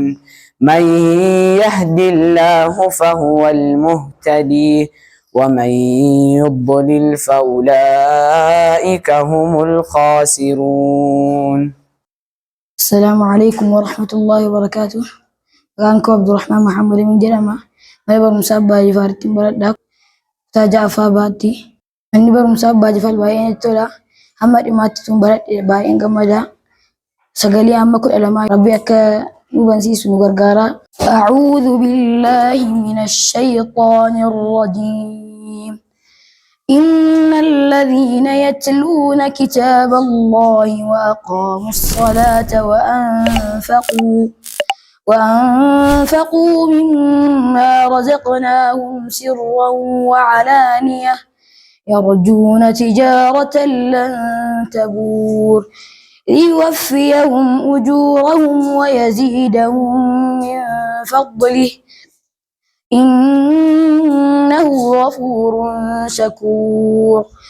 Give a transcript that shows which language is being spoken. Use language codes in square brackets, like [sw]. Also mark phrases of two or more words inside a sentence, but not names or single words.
[ar] من يهد الله فهو المهتدي ومن يضلل فأولئك هم الخاسرون. السلام عليكم ورحمة الله وبركاته. [om] Maqaanku Abdurrahman Muhammad min jedhama. Mana barumsa Abbaa Jifaaritti baradhaa kutaa ja'affaa baatti. Manni barumsa Abbaa Jifaar baay'een tola. Hamma dhimaatti tun baradhe baay'een gammada. Sagalee amma 12 Rabbi akka nu barsiisu nu gargaara. [ar] أعوذ بالله من الشيطان الرجيم. إن الذين يتلون كتاب الله وأقاموا الصلاة وأنفقوا مما رزقناهم سرا وعلانية يرجون تجارة لن تبور ليوفيهم أجورهم ويزيدهم من فضله إنه غفور شكور.